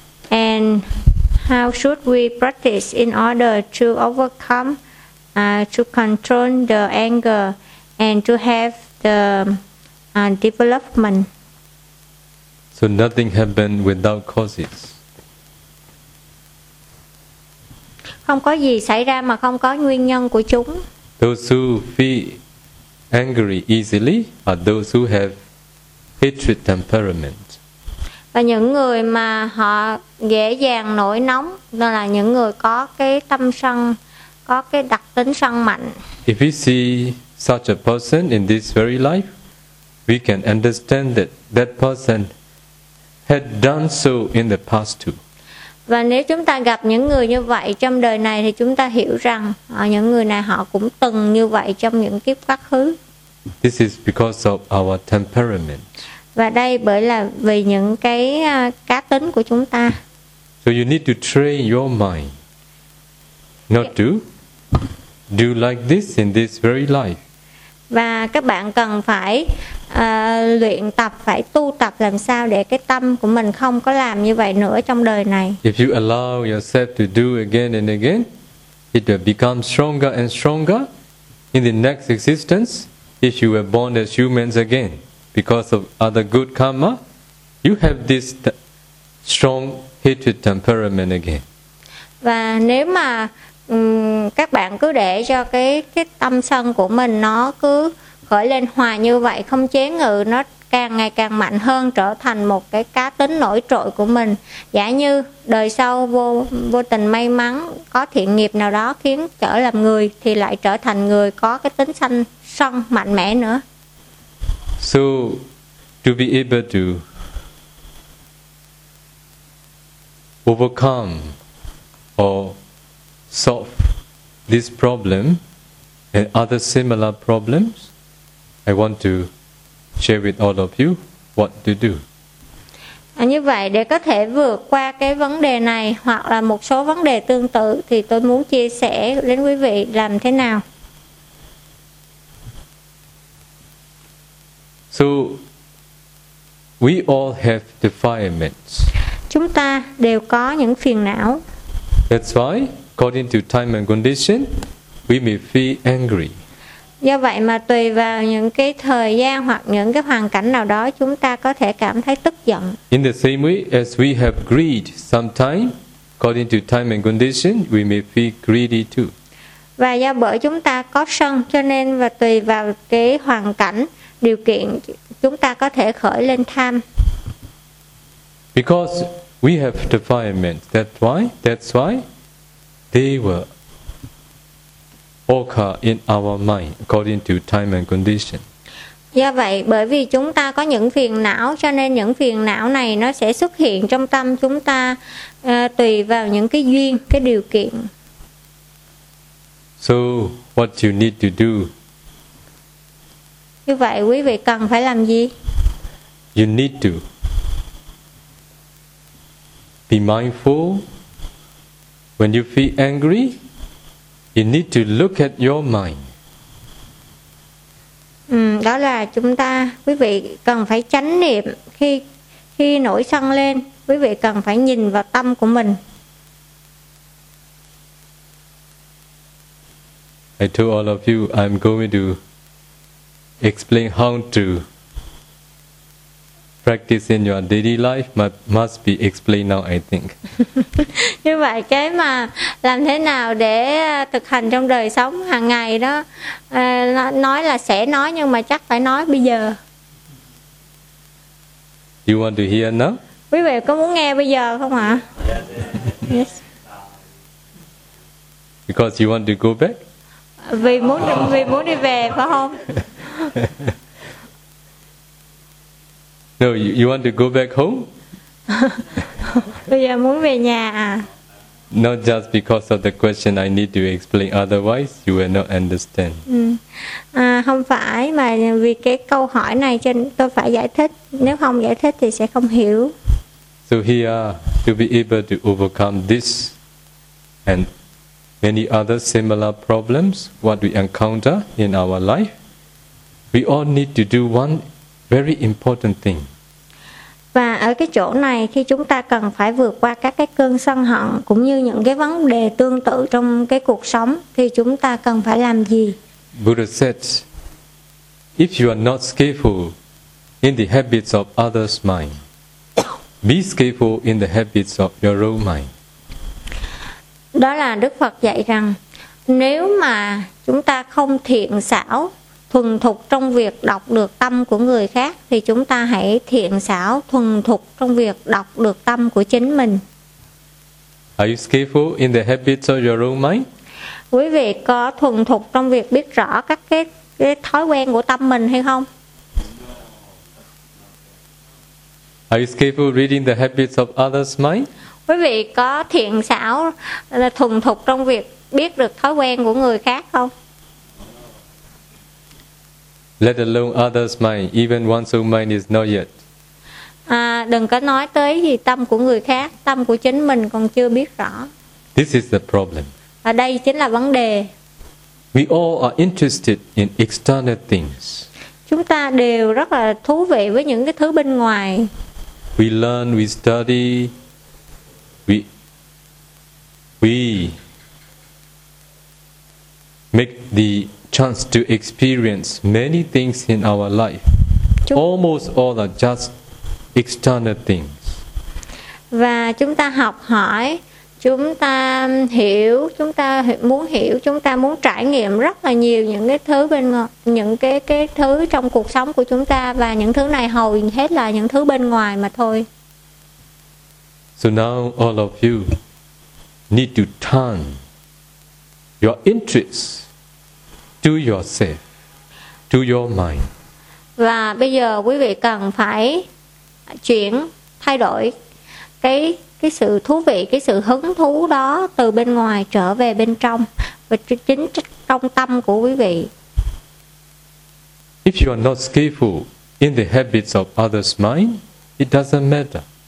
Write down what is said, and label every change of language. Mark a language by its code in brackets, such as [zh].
[en] And how should we practice in order to overcome, to control the anger and to have the development? So nothing happened without causes. [vi] Không có gì xảy ra mà không có nguyên nhân của chúng. [en] Those who feel angry easily are those who have hatred temperament. [vi] Và những người mà họ dễ dàng nổi nóng đó là những người có cái tâm sân, có cái đặc tính sân mạnh. [en] If we see such a person in this very life, we can understand that that person had done so in the past too. [vi] Và nếu chúng ta gặp những người như vậy trong đời này thì chúng ta hiểu rằng những người này họ cũng từng như vậy trong những kiếp quá khứ. [en] This is because of our temperament. [vi] Và đây bởi là vì những cái cá tính của chúng ta. [en] So you need to train your mind not to do like this in this very life. [vi] Và các bạn cần phải luyện tập, phải tu tập làm sao để cái tâm của mình không có làm như vậy nữa trong đời này. [en] If you allow yourself to do again and again, it will become stronger and stronger in the next existence if you were born as humans again. Because of other good karma, you have this strong hatred temperament again. [vi] Và nếu mà các bạn cứ để cho cái tâm sân của mình nó cứ khởi lên hoài như vậy, không chế ngự, nó càng ngày càng mạnh hơn, trở thành một cái cá tính nổi trội của mình. Giả như đời sau vô tình may mắn có thiện nghiệp nào đó khiến trở làm người, thì lại trở thành người có cái tính sân mạnh mẽ nữa. [en] So to be able to overcome or solve this problem and other similar problems, I want to share with all of you what to do. [vi] Như vậy để có thể vượt qua cái vấn đề này hoặc là một số vấn đề tương tự thì tôi muốn chia sẻ đến quý vị làm thế nào. [en] So we all have defilements. [vi] Chúng ta đều có những phiền não. [en] That's why, according to time and condition, we may feel angry. [vi] Do vậy mà tùy vào những cái thời gian hoặc những cái hoàn cảnh nào đó, chúng ta có thể cảm thấy tức giận. [en] In the same way as we have greed sometime, according to time and condition, we may feel greedy too. [vi] Và do bởi chúng ta có sân, cho nên và tùy vào cái hoàn cảnh, điều kiện, chúng ta có thể khởi lên tham. [en] Because we have defilement, that's why they were occur in our mind according to time and condition. [vi] Do vậy, bởi vì chúng ta có những phiền não, cho nên những phiền não này nó sẽ xuất hiện trong tâm chúng ta tùy vào những cái duyên, cái điều kiện. [en] So what you need to do? [vi] Như vậy quý vị cần phải làm gì? [en] You need to be mindful. When you feel angry, you need to look at your mind. [vi] Đó là chúng ta, quý vị cần phải chánh niệm. Khi nổi sân lên, quý vị cần phải nhìn vào tâm của mình. [en] I told all of you I'm going to explain how to practice in your daily life must be explained now, I think. [vi] Như vậy cái mà làm thế nào để thực hành trong đời sống hàng ngày đó nói là sẽ nói nhưng mà chắc phải nói bây giờ. [en] Do you want to hear now? [vi] Quý vị có muốn nghe bây giờ không ạ? [en] Yes. Because you want to go back? [vi] Vì muốn đi về phải không? [en] No, you want to go back home? [vi] Bây giờ muốn về nhà à? [en] Not just because of the question I need to explain, otherwise you will not understand. [vi] Không phải mà vì cái câu hỏi này cho tôi phải giải thích, nếu không giải thích thì sẽ không hiểu. [en] So here, to be able to overcome this and many other similar problems, what we encounter in our life, we all need to do one very important thing. [vi] Và ở cái chỗ này, khi chúng ta cần phải vượt qua các cái cơn sân hận, cũng như những cái vấn đề tương tự trong cái cuộc sống, thì chúng ta cần phải làm gì? [en] Buddha said, if you are not skillful in the habits of others' mind, be skillful in the habits of your own mind. [vi] Đó là Đức Phật dạy rằng nếu mà chúng ta không thiện xảo thuần thục trong việc đọc được tâm của người khác thì chúng ta hãy thiện xảo thuần thục trong việc đọc được tâm của chính mình. [en] Are you skillful in the habits of your own mind? [vi] Quý vị có thuần thục trong việc biết rõ các cái thói quen của tâm mình hay không? [en] Are you skillful reading the habits of others' mind? [vi] Quý vị có thiện xảo là thuần thục trong việc biết được thói quen của người khác không? [en] Let alone others' mind, even one's own mind is not yet. [vi] Đừng có nói tới gì tâm của người khác, tâm của chính mình còn chưa biết rõ. [en] This is the problem. [vi] Ở đây chính là vấn đề. [en] We all are interested in external things. [vi] Chúng ta đều rất là thú vị với những cái thứ bên ngoài. [en] We learn, we study, we make the chance to experience many things in our life. Almost all are just external things. [vi] Và chúng ta học hỏi, chúng ta hiểu, chúng ta muốn hiểu, chúng ta muốn trải nghiệm rất là nhiều những cái thứ bên ngoài, những cái thứ trong cuộc sống của chúng ta và những thứ này hầu hết là những thứ bên ngoài mà thôi. [en] So now all of you need to turn your interest to yourself, to your mind. [vi] Và bây giờ quý vị cần phải chuyển, thay đổi cái sự thú vị, cái sự hứng thú đó từ bên ngoài trở về bên trong và chính trong tâm của quý vị. [en] If you are not skillful in the habits of others' mind, it doesn't matter.